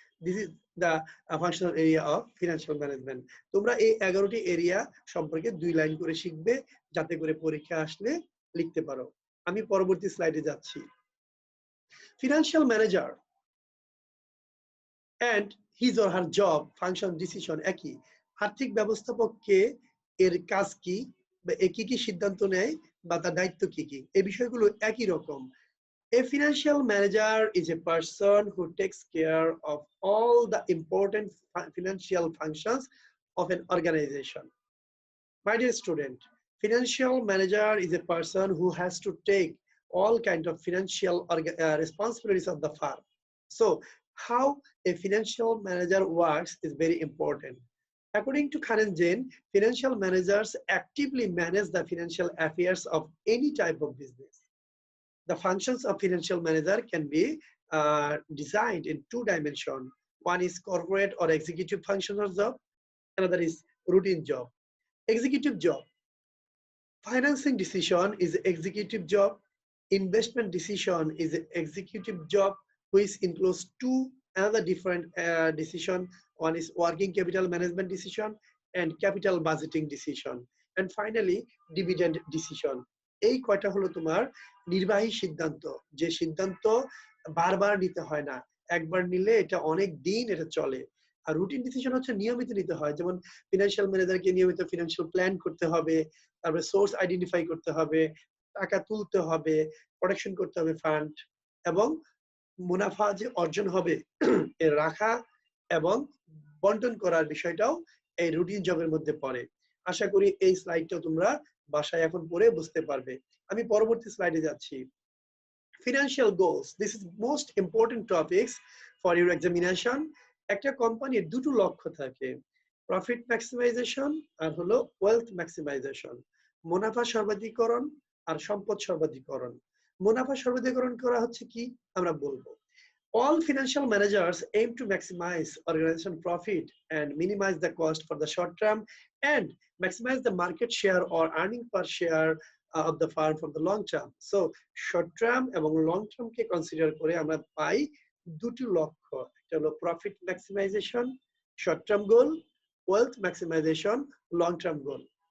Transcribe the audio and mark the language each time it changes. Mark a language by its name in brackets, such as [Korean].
[English] This is the functional area of financial management. [Bangla] তোমরা এই 11টি area সম্পর্কে 2 লাইন করে শিখবে যাতে করে পরীক্ষা আসলে লিখতে পারো। আমি পরবর্তী স্লাইডে যাচ্ছি। [English] Financial manager and his or her job, function, decision একই। [Bangla] আর্থিক ব্যবস্থাপককে এর কাজ কি বা কি কি সিদ্ধান্ত নেয় বা তার দায়িত্ব কি কি, এই বিষয়গুলো একই রকম। [English] A financial manager is a person who takes care of all the important financial functions of an organization. My dear student, financial manager is a person who has to take all kinds of financial responsibilities of the firm. So how a financial manager works is very important. According to Khan and Jain, financial managers actively manage the financial affairs of any type of business. The functions of financial manager can be designed in 2 dimensions. One is corporate or executive functional job. Another is routine job. Executive job. Financing decision is executive job. Investment decision is executive job, which includes 2 another different decision. One is working capital management decision and capital budgeting decision. And finally, dividend decision. [Bangla] এই কয়টা হলো তোমার নির্বাহী সিদ্ধান্ত, যে সিদ্ধান্ত বারবার নিতে হয় না, একবার নিলে এটা অনেক দিন এটা চলে। আর রুটিন ডিসিশন হচ্ছে নিয়মিত নিতে হয়, যেমন ফিনান্সিয়াল ম্যানেজারকে নিয়মিত ফিনান্সিয়াল প্ল্যান করতে হবে, তারপরে সোর্স আইডেন্টিফাই করতে হবে, টাকা তুলতে হবে, প্রোডাকশন করতে হবে ফান্ড, এবং মুনাফা যে অর্জন হবে এর রাখা এবং বন্টন করার বিষয়টাও এই রুটিন জবের মধ্যে পড়ে। আশা করি এই স্লাইডটা তোমরা বাসায় এখন পড়ে বুঝতে পারবে। আমি পরবর্তী স্লাইডে যাচ্ছি। [English] Financial goals. This is most important topics for your examination. [Bangla] একটা কোম্পানির 2টো লক্ষ্য থাকে, প্রফিট ম্যাক্সিমাইজেশন আর হলো ওয়েলথ ম্যাক্সিমাইজেশন। মুনাফা সর্বাধিকরণ আর সম্পদ সর্বাধিকরণ। মুনাফা সর্বাধিকরণ করা হচ্ছে কি আমরা বলবো। [English] All financial managers aim to maximize organization profit and minimize the cost for the short term and maximize the market share or earning per share of the firm for the long term. So short term [Bangla] এবং long term কে consider করে আমরা পাই দুটি লক্ষ্য, একটা হলো [English] Profit maximization short term goal, wealth maximization long term goal.